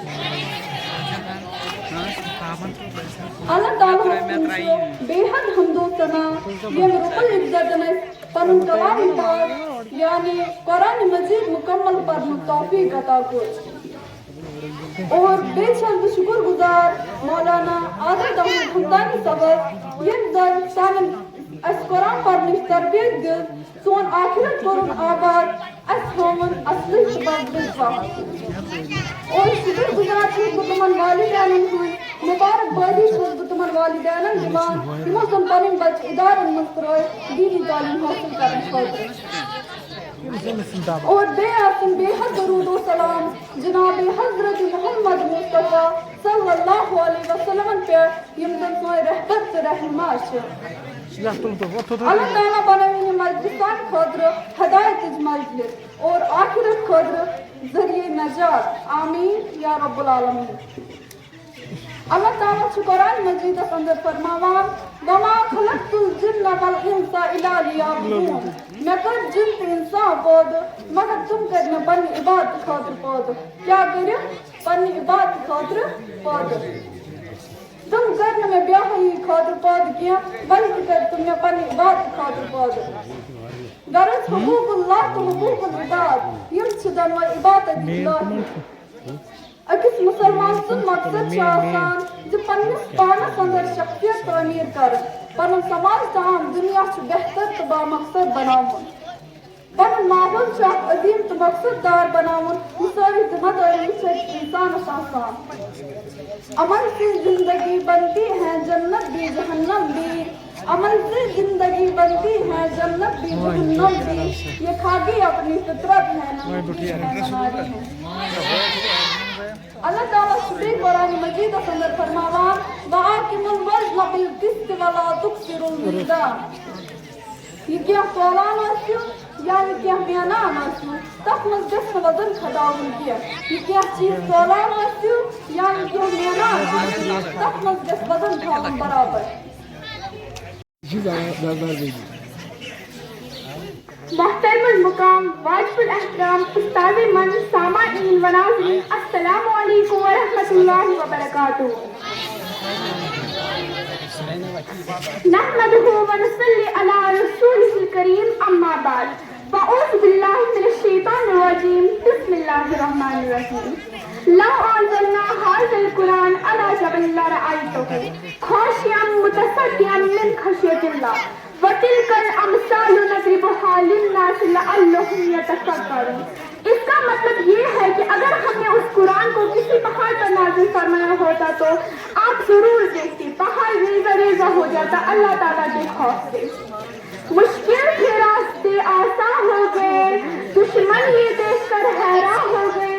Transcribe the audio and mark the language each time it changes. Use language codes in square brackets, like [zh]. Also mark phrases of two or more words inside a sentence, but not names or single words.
[ks] اللہ تعالیٰ بے حد حمد و ثنا یم رب العزت پنن کلام پاک یعنی قرآن مجید مکمل پڑھنے توفیق عطا کر. اور بے چھس بہ شکر گزار مولانا عادل احمد حمدانی صاحب یم زن سانن اس قرآن پڑھنچ تربیت دل سون آخرت کرن آباد اس ہومن اصلی سبب دلچسپ. اور شکر گزار چھس بہ تمن والدینن ہند مبارک بادی چھس بہ تمن والدینن دِوان یمو زن پنن بچہ ادارن مز ترٲے دینی تعلیم حاصل کرن خٲطرٕ. اور بے آسن بے حد درود و سلام جناب حضرت محمد مصطفیٰ [ar] صلی اللہ علیہ وسلم [ks] پہ یم زن سون رہبر تہ رہنما چھ. اللہ تعالیٰ بناوین یہ مجلس سان خاطر ہدایت مجلس اور آخرت خاطر ذریعہ نجات. [ar] آمین یا رب العالمین. [ks] اللہ تعالیٰ چھ قرآن مجید اندر فرماوان [ar] وما خلقت الجن والانس الا لیعبدون. [ks] میں کر جن تہ انسان پود مگر تم کر میں پنہ عبادت خاطر پود. کیا کرو؟ پنہ عبادت خاطر پود. تم کرنا میں بیاہی خاطر پود کیا بلکہ کر تم میں پنہ عبادت خاطر پود. غرض حقوق اللہ تو حقوق العباد یم چھ دنوے عبادت الہی. اکس مسلمان سن مقصد چھ آسان جو پنس پانس اندر شخصیت تعمیر کر پنن سماج تام دنیا چھ بہتر تو با مقصد بناون. پنن ماحول چھ عظیم تو مقصد دار بناون مساوی ذمہ داری چھ انسان آسان. [ur] عمل سے زندگی بنتی ہے جنت بھی جہنم بھی. عمل سے زندگی بنتی ہے جنت بھی جہنم بھی. یہ کھاگی اپنی فطرت ہے نہ [ks] اللہ تعالیٰ سبحانہ قرآن مجید اندر فرماوان [ar] وَآقِمُوا الْوَزْنَ بِالْقِسْطِ وَلَا تُخْسِرُوا الْمِيزَانَ. [ks] یہ کیا سوالان آسیو یا یہ کیا میانان آسیو تک مز گژھِ وزن کھڑاوُن کینٛہہ. یہ کیا چیز سوالان آسیو یا یہ کیا میانان آسیو تک مز گژھِ وزن تھاوُن برابر. [ur] محترم المقام واجب الاحترام استاد من سامعین و ناظرین [ar] السلام علیکم ورحمۃ اللہ وبرکاتہ. نحمده ونصلي على رسوله الكريم اما بعد فاعوذ بالله من الشيطان الرجيم بسم الله الرحمن الرحيم. لو انزلنا هذا القرآن على جبل لرأيته خاشعا متصدعا من خشية الله وَتِلْكَ الْأَمْثَالُ نَضْرِبُهَا لِلنَّاسِ لَعَلَّهُمْ يَتَفَكَّرُونَ. [ur] اس کا مطلب یہ ہے کہ اگر ہم نے اس قرآن کو کسی پہاڑ پر نازل فرمایا ہوتا تو آپ ضرور دیکھتے پہاڑ ریزہ ریزہ ہو جاتا اللہ تعالیٰ کے خوف سے. مشکل کے راستے آسان ہو گئے دشمن یہ دیکھ کر حیران ہو گئے.